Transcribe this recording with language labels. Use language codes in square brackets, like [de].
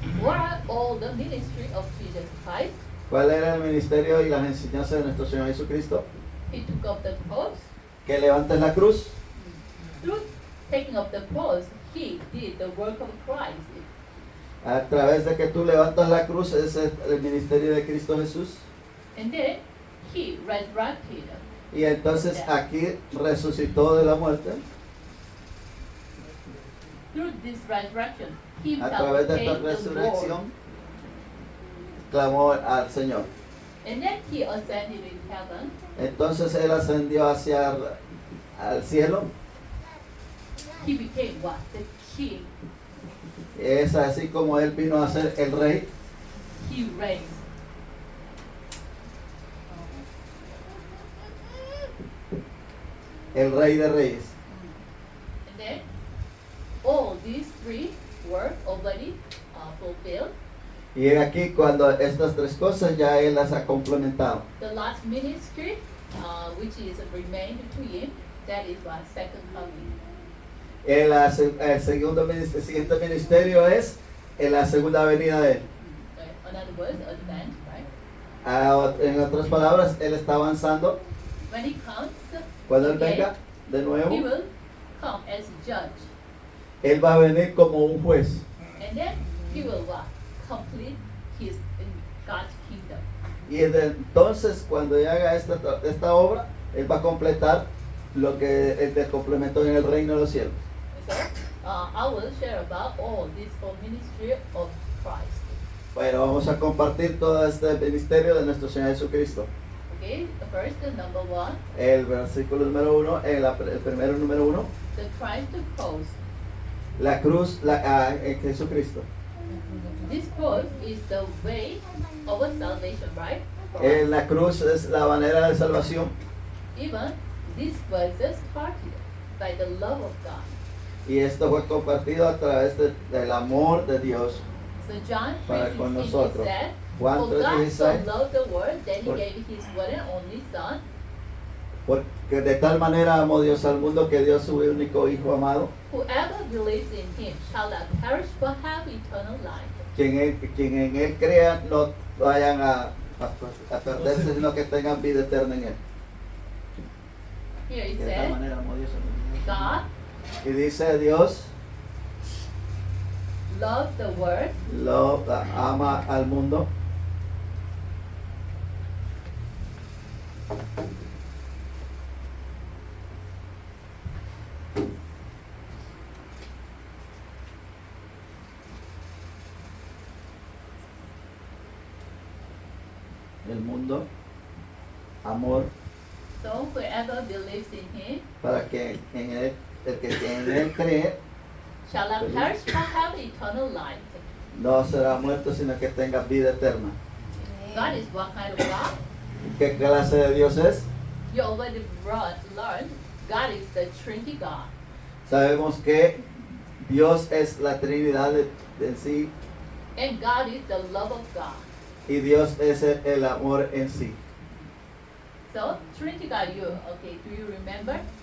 [en] What are all the ministry of Jesus Christ? [es] ¿Cuál era el ministerio y las enseñanzas de nuestro Señor Jesucristo? [en] He took up the cross. [es] Que levantes la cruz. [en] Through taking up the cross, he did the work of Christ. [es] A través de que tú levantas la cruz, ese es el ministerio de Cristo Jesús. [en] And then he resurrected. [es] Y entonces aquí resucitó de la muerte. [en] Through this resurrection, he [es] A través de esta [en] became the Lord. [es] resurrección, clamó al Señor. [en] And then he ascended in heaven. [es] Entonces él ascendió hacia al cielo. [en] He became what? The king. [es] Es así como él vino a ser el rey. [en] He reigns. [es] El rey de reyes. [en] And then all these three were already fulfilled. [es] Y he aquí cuando estas tres cosas ya él las ha complementado. [en] The last ministry, which is remained to him, that is what? Second coming. [es] El siguiente ministerio es en la segunda venida de él. [en] In other words, advance, right? [es] En otras palabras, él está avanzando. [en] When he comes, [es] Cuando él [en] again, [es] venga de nuevo, [en] he will come as judge. [es] él va a venir como un juez. [en] And then he will what? Complete his God's kingdom. [es] Y entonces, cuando él haga esta obra, él va a completar lo que él complementó en el reino de los cielos. [en] So, I will share about all this whole ministry of Christ. [es] Bueno, vamos a compartir todo este ministerio de nuestro Señor Jesucristo. [en] Okay, the first, the number one, [es] El versículo número 1, el primero número 1, [en] the Christ cross. [es] la cruz, en Jesucristo. [en] This cross is the way of our salvation, right? For us. [es] La cruz es la manera de salvación. [en] Even this verse started by the love of God. [es] Y esto fue compartido a través del amor de Dios. [en] So John [es] Para [en] 3:16 [es] con nosotros. [en] said, [es] Juan [en] "For God so [es] 3:16. [en] loved the world that He [es] Por- [en] gave His one and only Son, [es] Porque de tal manera amó Dios al mundo que dio su único Hijo amado, [en] whoever believes in Him shall not perish but have eternal life." [es] quien en Él crea no vayan a perderse, sino que tengan vida eterna en Él. [en] Here it [es] De tal [en] says, [es] manera amó Dios al mundo. [en] God [es] Y dice Dios [en] loved the world [es] ama al mundo. El mundo, amor, [en] so whoever believes in Him [es] para que en él, el que en él cree [en] shall not perish but have eternal life. [es] no será muerto, sino que tenga vida eterna. [en] God is what kind of God? [es] ¿Qué clase de Dios es? [en] You already learned God is the Trinity God. [es] Sabemos que Dios es la Trinidad en sí [en] And God is the love of God. [es] y Dios es el amor en sí. [en] So Trinity God, do you remember?